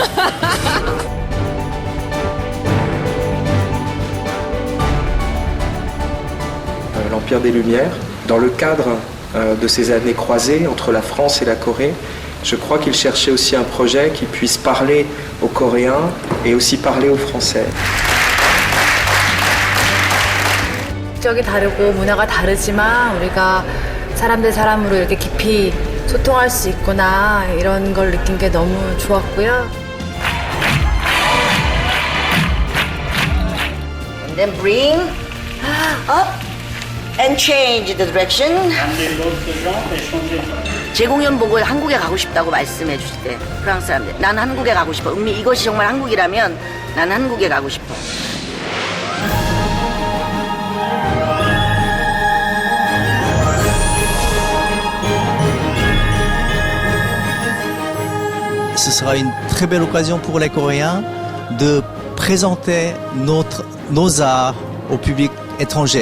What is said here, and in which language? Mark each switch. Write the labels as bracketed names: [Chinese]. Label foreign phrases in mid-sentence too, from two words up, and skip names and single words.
[French] L'Empire des Lumières, dans le cadre de ces années croisées entre la France et la Corée, je crois qu'il cherchait aussi un projet qui puisse parler aux Coréens et aussi parler aux Français. [Korean] 국적이 다르고 문화가 다르지만 우리가 사람 대 사람으로 이렇게 깊이 소통할 수 있구나 이런 걸 느낀 게 너무 좋았고요. [English] And then bring up and change the direction. [Korean] 제 공연 보고 한국에 가고 싶다고 말씀해 주실 때 프랑스 사람들 난 한국에 가고 싶어. 은미 이것이 정말 한국이라면 난 한국에 가고 싶어. [French] Ce sera une très belle occasion pour les Coréens de présenter nos arts au public étranger.